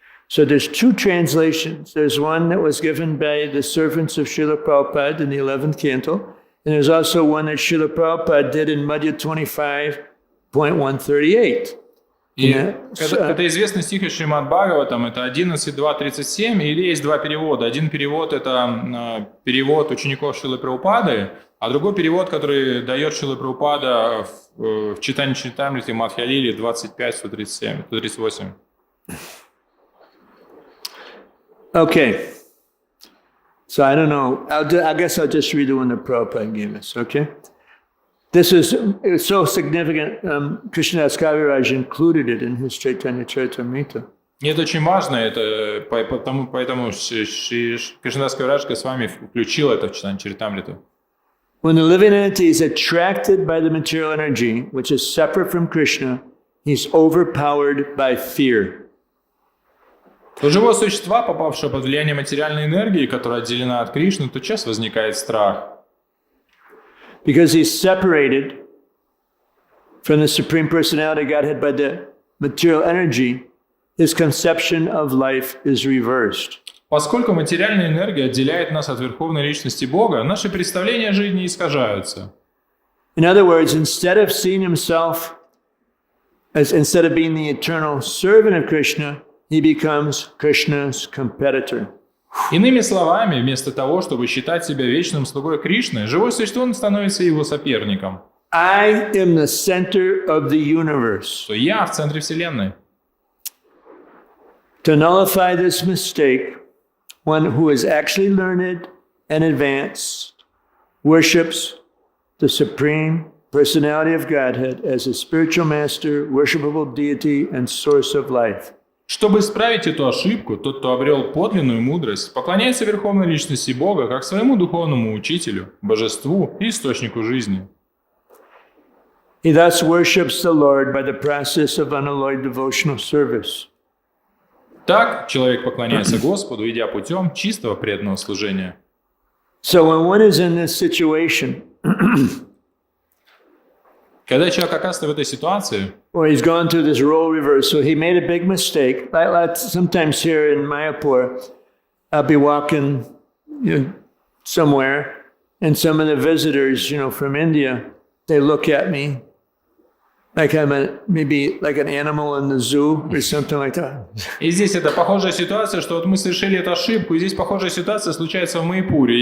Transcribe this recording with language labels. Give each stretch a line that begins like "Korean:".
English: So there's two translations. There's one that was given by the servants of Srila Prabhupada in the 11th canto, and there's also one that Srila Prabhupada did in Madhya 25.138.
Russian: И это известный стих из Шримад-бхагаватам, это 11.2.37, или есть два перевода. Один перевод — это перевод учеников Шрилы Прабхупады, а другой перевод, который дает Шрила Прабхупада в читании Чаритамрити Мадхья-лили 25.138.
English: Okay. So I don't know. I guess I'll just read the one that Prabhupada gave us, okay? This is so significant. Krishnadas Kaviraj included it in his Chaitanya Charitamrita.
Russian: И это очень важно, это поэтому Кришнадас Кавирадж Госвами включил это в читание Чаритамриту.
English: When the living entity is attracted by the material energy, which is separate from Krishna, he's overpowered by fear.
Russian: У живого существа, попавшего под влияние материальной энергии, которая отделена от Кришны, тотчас возникает страх.
English: Because he's separated from the Supreme Personality Godhead by the material energy, his conception of life is reversed.
Russian: Поскольку материальная энергия отделяет нас от Верховной Личности Бога, наши представления о жизни искажаются.
English: In other words, instead of being the eternal servant of Krishna, he becomes Krishna's competitor.
Russian: Иными словами, вместо того, чтобы считать себя вечным слугой Кришны, живое существо становится его соперником.
English: I am the center of the universe.
Russian: То я в центре Вселенной.
English: To nullify this mistake, one who is actually learned and advanced worships the Supreme Personality of Godhead as a spiritual master, worshipable deity, and source of life.
Russian: Чтобы исправить эту ошибку, тот, кто обрел подлинную мудрость, поклоняется Верховной Личности Бога как своему духовному учителю, божеству и источнику жизни.
English: He thus worships the Lord by the process of unalloyed devotional service.
Russian: Так человек поклоняется Господу, идя путем чистого преданного служения.
English: So when one is in this situation,
Russian: Когда человек оказывается в этой ситуации,
English: or he's gone through this role reversal, he made a big mistake. Like sometimes here in Mayapur, I'll be walking somewhere, and some of the visitors, from India, they look at me like I'm maybe like an animal in the zoo or something like that.
Russian: И здесь это похожая ситуация, что вот мы совершили эту ошибку, и здесь похожая ситуация случается в Майяпуре.